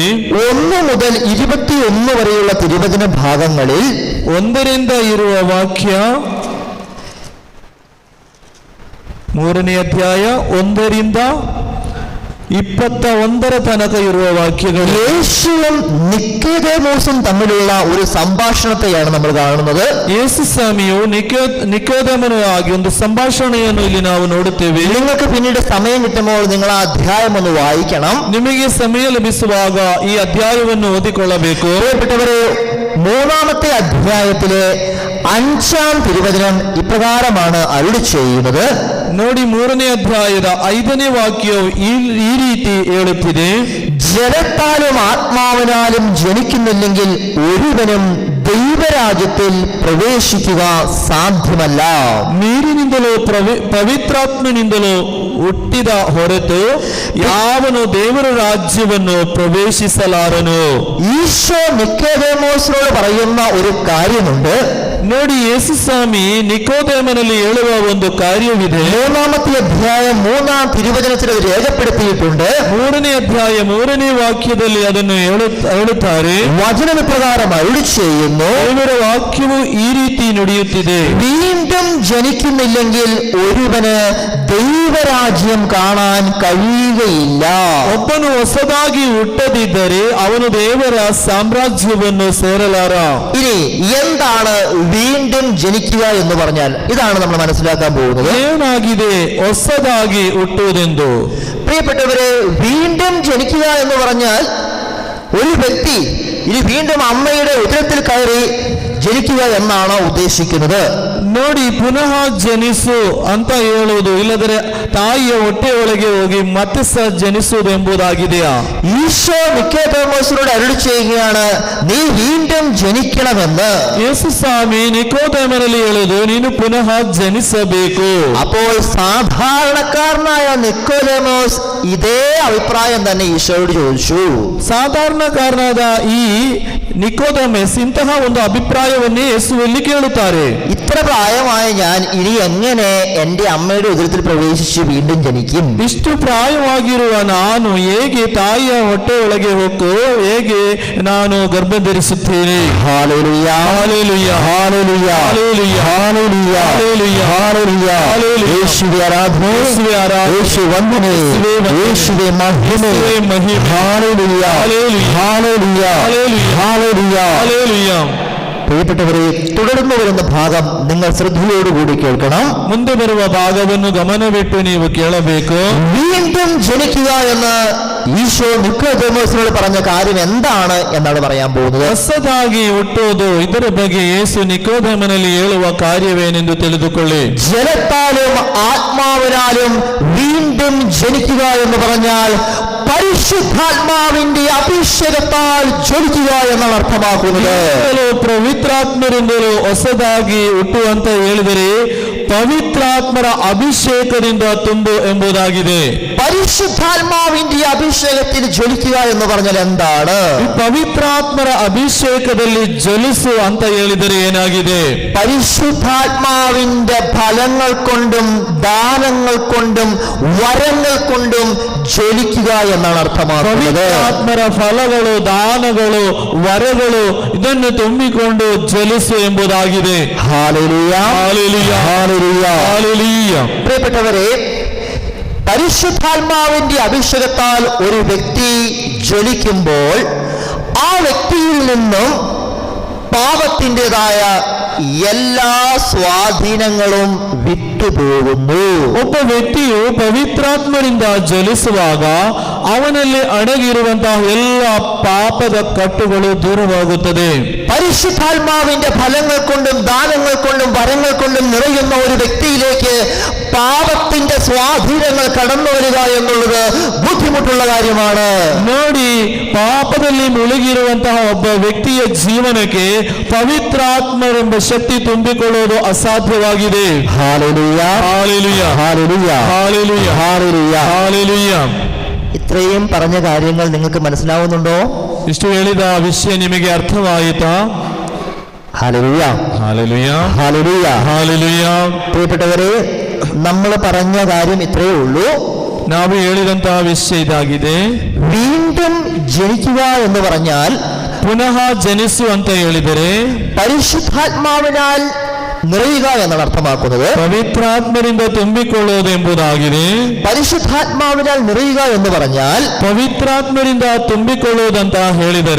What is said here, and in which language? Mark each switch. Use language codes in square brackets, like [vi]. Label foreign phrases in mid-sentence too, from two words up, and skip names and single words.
[ml] 1 മുതൽ 21 വരെയുള്ള തിരുവചന ഭാഗങ്ങളിൽ [kn] 1ರಿಂದ ಇರುವ ವಾಕ್ಯ, 3ನೇ ಅಧ್ಯಾಯ 1ರಿಂದ 21 ತನಕ ಇರುವ ವಾಕ್ಯಗಳು [ml] യേശുവും നിക്കോദേമോസും തമ്മിലുള്ള ഒരു സംഭാഷണത്തെയാണ് നമ്മൾ കാണുന്നത്. [kn] ಯೇಸು ಸ್ವಾಮಿಯು ನಿಕೋದೇಮನಾಗಿ ಒಂದು ಸಂಭಾಷಣೆಯನ್ನು ಇಲ್ಲಿ ನಾವು ನೋಡುತ್ತೇವೆ. [ml] നിങ്ങൾക്ക് പിന്നീട് സമയം കിട്ടുമ്പോൾ നിങ്ങൾ ആ അധ്യായം ഒന്ന് വായിക്കണം. [kn] ನಿಮಗೆ ಸಮಯ ಲಭಿಸುವಾಗ ಈ ಅಧ್ಯಾಯವನ್ನು ಓದಿಕೊಳ್ಳಬೇಕು. [ml] പ്രിയപ്പെട്ടവരെ, 3-ാമത്തെ അധ്യായത്തിലെ 5-ാം തിരുവചനം ഇപ്രകാരമാണ് അരുളി ചെയ്യുന്നത്. [kn] ನೋಡಿ, 3ನೇ ಅಧ್ಯಾಯದ 5ನೇ ವಾಕ್ಯವು ಈ ರೀತಿ ಹೇಳುತ್ತಿದೆ. [ml] ജലത്താലും ആത്മാവിനാലും ജനിക്കുന്നില്ലെങ്കിൽ ഒരുവനും ദൈവരാജ്യത്തിൽ പ്രവേശിക്കുക സാധ്യമല്ല. [kn] ನೀರಿನಿಂದಲೂ ಪವಿತ್ರಾತ್ಮನಿಂದಲೂ ಹುಟ್ಟಿದ ಹೊರತು ಯಾವನು ದೇವರ ರಾಜ್ಯವನ್ನು ಪ್ರವೇಶಿಸಲಾರನು. [ml] ഈശോ നിക്കോദേമോസിനോട് പറയുന്ന ഒരു കാര്യമുണ്ട്. [kn] ನೋಡಿ, ಯೇಸು ಸ್ವಾಮಿ ನಿಕೋದೇಮನಲ್ಲಿ ಹೇಳುವ ಒಂದು ಕಾರ್ಯವಿದೆ. [ml] 3-ാമത്തെ അധ്യായം 3-ാം തിരുവചനത്തിൽ അത് രേഖപ്പെടുത്തിയിട്ടുണ്ട്. [kn] 3ನೇ ಅಧ್ಯಾಯ 3ನೇ ವಾಕ್ಯದಲ್ಲಿ ಅದನ್ನು ಹೇಳುತ್ತಾರೆ. [ml] വചനം ഇപ്രകാരം അരുളി ചെയ്യുന്നു, [kn] ದೇವರ ವಾಕ್ಯವು ಈ ರೀತಿ ನುಡಿಯುತ್ತಿದೆ. [ml] വീണ്ടും ജനിക്കുന്നില്ലെങ്കിൽ ഒരുവന് ദൈവരാജ്യം കാണാൻ കഴിയുകയില്ല. [kn] ಒಬ್ಬನು ಹೊಸದಾಗಿ ಹುಟ್ಟದಿದ್ದರೆ ಅವನು ದೇವರ ಸಾಮ್ರಾಜ್ಯವನ್ನು ಸೇರಲಾರ. [ml] ഇനി എന്താണ് വീണ്ടും ജനിക്കുക എന്ന് പറഞ്ഞാൽ? ഇതാണ് നമ്മൾ മനസ്സിലാക്കാൻ പോകുന്നത്. [kn] ಏನಾಗಿದೆ ಹೊಸದಾಗಿ ಹುಟ್ಟುವುದೆಂದು? [ml] പ്രിയപ്പെട്ടവരെ, വീണ്ടും ജനിക്കുക എന്ന് പറഞ്ഞാൽ ഒരു വ്യക്തി ഇനി വീണ്ടും അമ്മയുടെ ഉദരത്തിൽ കയറി ജനിക്കുക എന്നാണ് ഉദ്ദേശിക്കുന്നത്. [kn] ನೋಡಿ, ಪುನಃ ಜನಿಸು ಅಂತ ಹೇಳುವುದು, ಇಲ್ಲದ್ರೆ ತಾಯಿಯ ಹೊಟ್ಟೆಯೊಳಗೆ ಹೋಗಿ ಮತ್ತೆ ಸಹ ಜನಿಸುವುದು ಎಂಬುದಾಗಿದೆಯಾ? [ml] ഈശോ നിക്കോദേമോസിനോട് അരുളി ചെയ്യുകയാണ്, നീ വീണ്ടും ജനിക്കണമെന്ന്. [kn] ಯೇಸು ಸ್ವಾಮಿ ನಿಕೋದೇಮನಲ್ಲಿ ಹೇಳುವುದು, ನೀನು ಪುನಃ ಜನಿಸಬೇಕು. [ml] അപ്പോൾ സാധാരണക്കാരനായ നിക്കോദേമോസ് ഇതേ അഭിപ്രായം തന്നെ ഈശോയോട് ചോദിച്ചു. [kn] ಸಾಧಾರಣಕಾರನಾದ ಈ ನಿಕೋದೇಮಸ್ ಇಂತಹ ಒಂದು ಅಭಿಪ್ರಾಯವನ್ನೇ ಯೇಸುವಲ್ಲಿ ಕೇಳುತ್ತಾರೆ. [ml] ഇത്ര പ്രായമായ ഞാൻ ഇനി എങ്ങനെ എൻ്റെ അമ്മയുടെ ഉദരത്തിൽ പ്രവേശിച്ച് വീണ്ടും ജനിക്കും? [kn] ಇಷ್ಟು ಪ್ರಾಯವಾಗಿರುವ ನಾನು ಹೇಗೆ ತಾಯಿಯ ಹೊಟ್ಟೆಯೊಳಗೆ ಹೋಗು, ಹೇಗೆ ನಾನು ಗರ್ಭ ಧರಿಸುತ್ತೇನೆ? [ml] ഹല്ലേലൂയ, ഹല്ലേലൂയ, ഹല്ലേലൂയ, ഹല്ലേലൂയ, ഹല്ലേലൂയ, ഹല്ലേലൂയ, ഹല്ലേലൂയ. ഹല്ലേലൂയ. യേശുവേ ആരാധന, യേശുവേ ആരാധന, യേശു വന്ദനം, യേശുവേ വന്ദനം, യേശുവേ മഹിമ, യേശുവേ മഹിമ. ഹല്ലേലൂയ, ഹല്ലേലൂയ, ഹല്ലേലൂയ, ഹല്ലേലൂയ, ഹല്ലേലൂയ. ഹല്ലേലൂയ. പ്രിയപ്പെട്ടവരെ, തുടർന്ന് വരുന്ന ഭാഗം നിങ്ങൾ ശ്രദ്ധയോടുകൂടി കേൾക്കണം. [kn] ಮುಂದೆ ಬರುವ ಭಾಗವನ್ನು ಗಮನವಿಟ್ಟು ನೀವು ಕೇಳಬೇಕು. [ml] വീണ്ടും ജനിക്കുക എന്ന് ഈശോ നിക്കോദേമോസിനോട് പറഞ്ഞ കാര്യം എന്താണ് എന്നാണ് പറയാൻ പോകുന്നത്. [kn] ಹೊಸದಾಗಿ ಹುಟ್ಟುವುದು, ಇದರ ಬಗ್ಗೆ ಯೇಸು ನಿಕೋದೇಮನಲ್ಲಿ ಹೇಳುವ ಕಾರ್ಯವೇನೆಂದು ತಿಳಿದುಕೊಳ್ಳಿ. [ml] ജലത്താലും ആത്മാവിനാലും വീണ്ടും ജനിക്കുക എന്ന് പറഞ്ഞാൽ പരിശുദ്ധാത്മാവിന്റെ അഭിഷേകത്താൽ ജ്വലിക്കുക എന്നാണ് അർത്ഥമാക്കുന്നത്. [kn] ಪವಿತ್ರಾತ್ಮರಿಂದಲೂ ಹೊಸದಾಗಿ ಹುಟ್ಟುವಂತ ಹೇಳಿದರೆ ಪವಿತ್ರಾತ್ಮರ ಅಭಿಷೇಕದಿಂದ ತುಂಬು ಎಂಬುದಾಗಿದೆ. [ml] പരിശുദ്ധാത്മാവിന്റെ അഭിഷേകത്തിൽ ജ്വലിക്കുക എന്ന് പറഞ്ഞാൽ എന്താണ്? [kn] ಈ ಪವಿತ್ರಾತ್ಮರ ಅಭಿಷೇಕದಲ್ಲಿ ಜ್ವಲಿಸು ಅಂತ ಹೇಳಿದರೆ ಏನಾಗಿದೆ? [ml] പരിശുദ്ധാത്മാവിന്റെ ഫലങ്ങൾ കൊണ്ടും ദാനങ്ങൾ കൊണ്ടും വരങ്ങൾ കൊണ്ടും ജ്വലിക്കുക എന്നാണ് അർത്ഥമാക്കുന്നത്. [kn] ಪವಿತ್ರಾತ್ಮರ ಫಲಗಳು, ದಾನಗಳು, ವರಗಳು ಇದನ್ನು ತುಂಬಿಕೊಂಡು ಜ್ವಲಿಸು ಎಂಬುದಾಗಿದೆ. [ml] ഹല്ലേലൂയ, ഹല്ലേലൂയ, ഹല്ലേലൂയ, ഹല്ലേലൂയ. പ്രിയപ്പെട്ടവരെ, പരിശുദ്ധാത്മാവിന്റെ അഭിഷേകത്താൽ ഒരു വ്യക്തി ജ്വലിക്കുമ്പോൾ ആ വ്യക്തിയിൽ നിന്നും പാപത്തിൻ്റെതായ എല്ലാ സ്വാധീനങ്ങളും വിട്ടുപോകുന്നു. [kn] ಒಬ್ಬ ವ್ಯಕ್ತಿಯು ಪವಿತ್ರಾತ್ಮರಿಂದ ಜ್ವಲಿಸುವಾಗ ಅವನಲ್ಲಿ ಅಡಗಿರುವಂತಹ ಎಲ್ಲ ಪಾಪದ ಕಟ್ಟುಗಳು ದೂರವಾಗುತ್ತದೆ. [ml] പരിശുദ്ധാത്മാവിന്റെ ഫലങ്ങൾ കൊണ്ടും ദാനങ്ങൾ കൊണ്ടും വരങ്ങൾ കൊണ്ടും നിറയുന്ന ഒരു വ്യക്തിയിലേക്ക് പാപത്തിന്റെ സ്വാധീനങ്ങൾ കടന്നു വരിക എന്നുള്ളത് ബുദ്ധിമുട്ടുള്ള കാര്യമാണ്. [kn] ನೋಡಿ, ಪಾಪದಲ್ಲಿ ಮುಳುಗಿರುವಂತಹ ಒಬ್ಬ ವ್ಯಕ್ತಿಯ ಜೀವನಕ್ಕೆ ಪವಿತ್ರಾತ್ಮರೆಂಬ ಶಕ್ತಿ ತುಂಬಿಕೊಳ್ಳುವುದು ಅಸಾಧ್ಯವಾಗಿದೆ. [ml] ഹല്ലേലൂയ, ഹല്ലേലൂയ, ഹല്ലേലൂയ, ഹല്ലേലൂയ, ഹല്ലേലൂയ. ഹല്ലേലൂയ. ഇത്രയും പറഞ്ഞ കാര്യങ്ങൾ നിങ്ങൾക്ക് മനസ്സിലാവുന്നുണ്ടോ? [kn] ಇಷ್ಟು ಹೇಳಿದ ವಿಷಯ ನಿಮಗೆ ಅರ್ಥವಾಯಿತಾ? [ml] ഹല്ലേലൂയ, ഹല്ലേലൂയ, ഹല്ലേലൂയ. ഹല്ലേലൂയ. പ്രിയപ്പെട്ടവരെ, നമ്മൾ പറഞ്ഞ കാര്യം ഇത്രയേ ഉള്ളൂ. [kn] ನಾವು ಹೇಳಿದಂತಹ ವಿಷಯ ಇದಾಗಿದೆ. [ml] വീണ്ടും ജനിക്കുക എന്ന് പറഞ്ഞാൽ [kn] ಪುನಃ ಜನಿಸು ಅಂತ ಹೇಳಿದರೆ [ml] പരിശുദ്ധാത്മാവിനാൽ നിറയുക എന്നാണ് അർത്ഥമാക്കുന്നത്. [kn] ಪವಿತ್ರಾತ್ಮರಿಂದ ತುಂಬಿಕೊಳ್ಳುವುದು ಎಂಬುದಾಗಿದೆ. [ml] പരിശുദ്ധാത്മാവിനാൽ നിറയുക എന്ന് പറഞ്ഞാൽ [kn] ಪವಿತ್ರಾತ್ಮರಿಂದ ತುಂಬಿಕೊಳ್ಳುವುದಂತ ಹೇಳಿದರೆ